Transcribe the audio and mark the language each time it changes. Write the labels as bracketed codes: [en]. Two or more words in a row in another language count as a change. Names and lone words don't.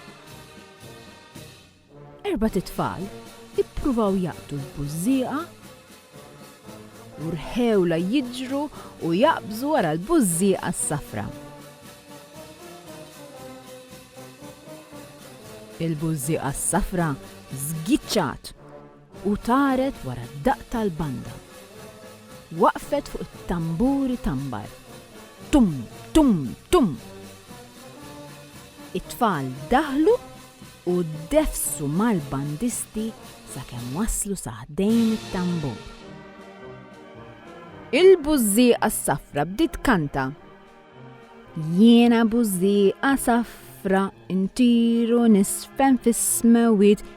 [mt] 4 tfal ippruvaw jaqtu l-bużżieqa u rħewla jiġru u jaqbżu wara l-bużżieqa s-safra. Il-bużżieqa s-safra żgiċċat u taret wara d-daqq tal-banda. Waqfet fuq it-tamburi tambar. Tum, tum, tum. It-tfal daħlu u defsu mal-bandisti sakemm waslu saħdejn it-tambur. Il-bużżieqa s-safra bdiet kanta. Jiena bużżieqa safra intiru nisfen fis-smewit.